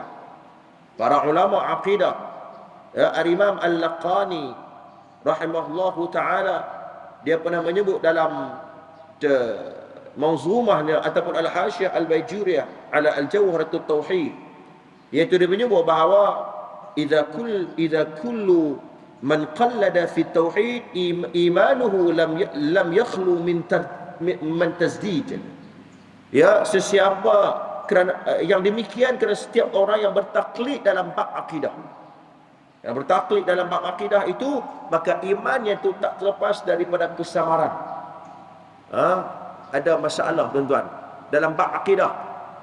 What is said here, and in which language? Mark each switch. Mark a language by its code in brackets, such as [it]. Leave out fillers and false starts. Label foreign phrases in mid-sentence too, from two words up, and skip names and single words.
[ms] Para ulama akidah, Al-Imam Al-Laqani [ar] رحمه الله تعالى, [ms] dia pernah menyebut dalam manzumahnya ataupun al-Hasyiyah al-Bajuriyah ala al-Jawharatut Tauhid, iaitu dia menyebut bahawa [ar] إذ كل من قلد في توحيد إيمانه لم يخل من تسديد. [ms] Ya, sesiapa kerana yang demikian, kerana setiap orang yang bertaklid dalam bab akidah, yang bertaklid dalam bab akidah itu, maka imannya itu tak terlepas daripada kesamaran. Ada masalah tuan-tuan dalam bab akidah.